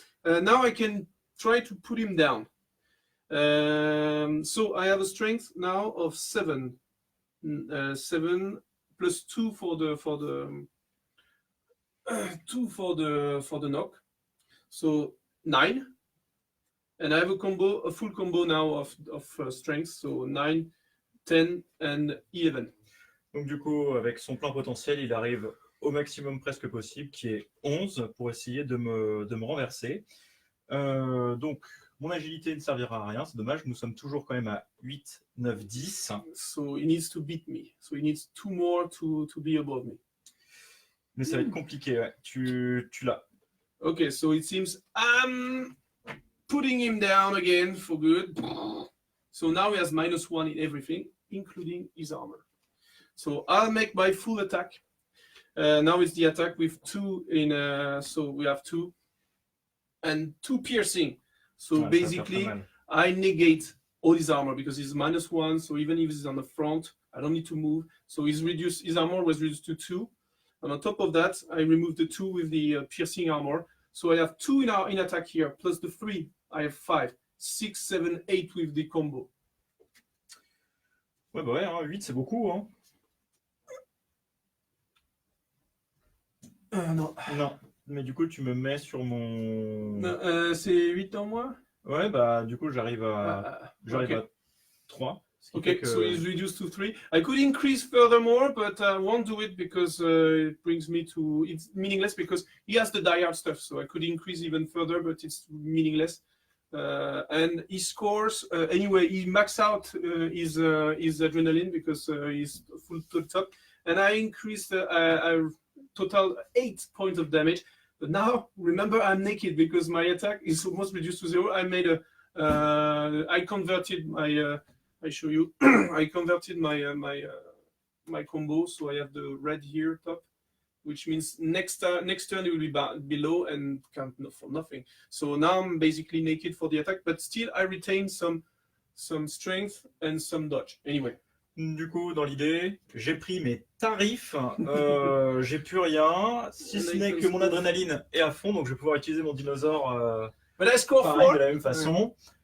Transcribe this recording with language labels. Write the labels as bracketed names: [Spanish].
[English] Now I can try to put him down. So I have a strength now of 7. 7 plus 2 for the 2 for the knock. So 9. And I have a full combo now of strength. So 9, 10, and 11. [French] Donc du coup, avec son plein potentiel, il arrive au maximum presque possible, qui est 11, pour essayer de me renverser. Donc, mon agilité ne servira à rien, c'est dommage, nous sommes toujours quand même à 8, 9, 10. [English] So he needs to beat me. So he needs 2 more to be above me. [French] Mais ça va être compliqué, ouais. Tu l'as. [English] Okay, so it seems I'm putting him down again for good. So now he has -1 in everything, including his armor. So I'll make my full attack. Now it's the attack with 2 in. So we have 2 and 2 piercing. So [French] Ouais, ça va faire [English] basically, [French] très mal. [English] I negate all his armor because he's -1. So even if he's on the front, I don't need to move. So his armor was reduced to 2. And on top of that, I remove the 2 with the piercing armor. So I have 2 in attack here, plus the 3. I have 5, 6, 7, 8 with the combo. [French] Ouais, bah ouais, hein, 8 c'est beaucoup. Hein. Non. Non, mais du coup, tu me mets sur mon. C'est 8 en moins? Ouais, bah du coup, j'arrive à [English] okay. 3. Okay, so he's reduced to 3. I could increase furthermore, but I won't do it because it brings me to. It's meaningless because he has the die hard stuff. So I could increase even further, but it's meaningless. And he scores anyway. He maxed out his adrenaline because he's full to the top, and I increased. I total 8 points of damage. But now remember, I'm naked because my attack is almost reduced to 0. I made a. I converted my. I show you. I converted my combo, so I have the red here top, which means next turn it will be below and count for nothing. So now I'm basically naked for the attack, but still I retain some strength and some dodge. Anyway. [French] Du coup, dans l'idée, j'ai pris mes tarifs, j'ai plus rien, si ce n'est que mon adrénaline est à fond, donc je vais pouvoir utiliser mon dinosaure pareil, de la même façon.